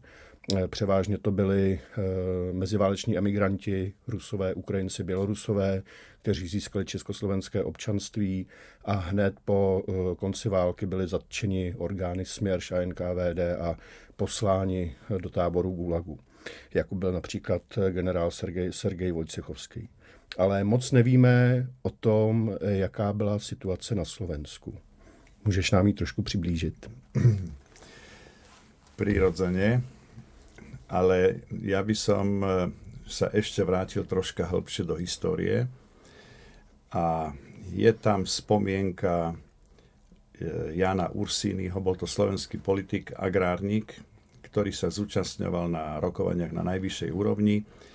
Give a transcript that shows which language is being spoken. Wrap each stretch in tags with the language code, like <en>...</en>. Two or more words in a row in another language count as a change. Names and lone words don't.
<cs>Převážně to byli meziváleční emigranti, Rusové, Ukrajinci, Bělorusové, kteří získali československé občanství a hned po konci války byli zatčeni orgány Směrš a NKVD a posláni do táboru gulagu, jako byl například generál Sergej Vojcechovský. Ale moc nevíme o tom, jaká byla situace na Slovensku. Můžeš nám ji trošku přiblížit?</cs> <sk>Prirodzene. Ale ja by som sa ešte vrátil troška hĺbšie do histórie. A je tam spomienka Jana Ursínyho, bol to slovenský politik, agrárnik, ktorý sa zúčastňoval na rokovaniach na najvyššej úrovni.</sk>